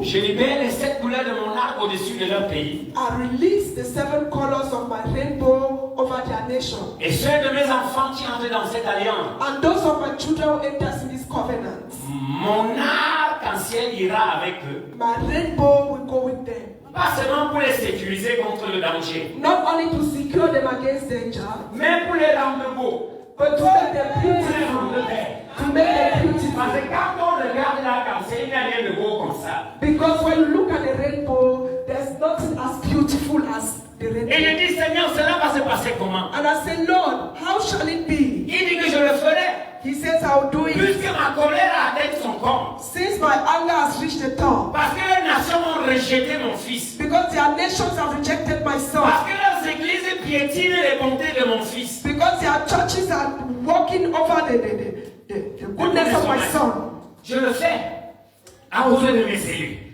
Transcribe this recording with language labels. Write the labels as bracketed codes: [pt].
[fr] je libère les 7 couleurs de mon arc au-dessus de leur pays. [en] I release the 7 colors of my rainbow over their nation. [fr] Et ceux de mes enfants qui entrent dans cette alliance, [en] And those of my children who enter in this covenant, [fr] mon arc-en-ciel ira avec eux. [en] my rainbow will go with them. [fr] Pas seulement pour les sécuriser contre le danger, [en] Not only to secure them against danger, [fr] mais pour les rendre beaux. [en] but to make them [fr] Pour les [en] beautiful. [fr] rendre belles. [en] To make them beautiful. [fr] Parce que quand on regarde l'arc-en-ciel, il n'y a rien de beau comme ça. [en] Because when you look at the rainbow, there's nothing as beautiful as the [fr] Et [en] rainbow. [fr] je dis, Seigneur, cela va se passer comment? [en] And I said, Lord, how shall it be? [fr] Il dit que je le ferai. [en] He says, I'll do it. [fr] Puisque ma colère a atteint son corps. [en] Since my anger has reached the top. [fr] Parce que les nations ont rejeté mon fils. [en] Because their nations have rejected my son. [fr] Parce que leurs églises piétinent les bontés de mon fils. [en] Because their churches are walking over the goodness of my son. [fr] Je le fais à cause de mes élus.